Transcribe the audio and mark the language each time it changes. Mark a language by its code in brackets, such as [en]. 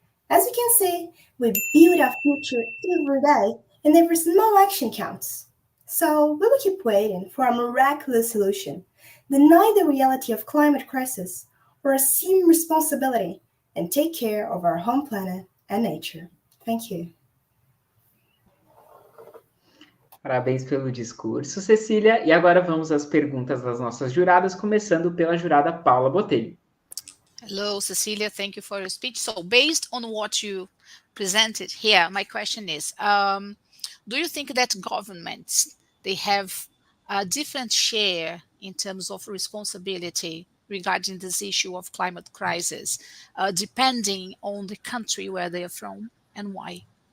[en] As you can see, we build our future every day, and every small action counts. So we will keep waiting for a miraculous solution, deny the reality of climate crisis, or assume responsibility and take care of our home planet and nature. Thank you. [pt] Parabéns pelo discurso, Cecília. E agora vamos às perguntas das nossas juradas, começando pela jurada Paula Botelho. [en] Hello, Cecilia. Thank you for your speech. So based on what you presented here, my question is, do you think that governments, they have a different share in terms of responsibility regarding this issue of climate crisis, depending on the country where they are from and why?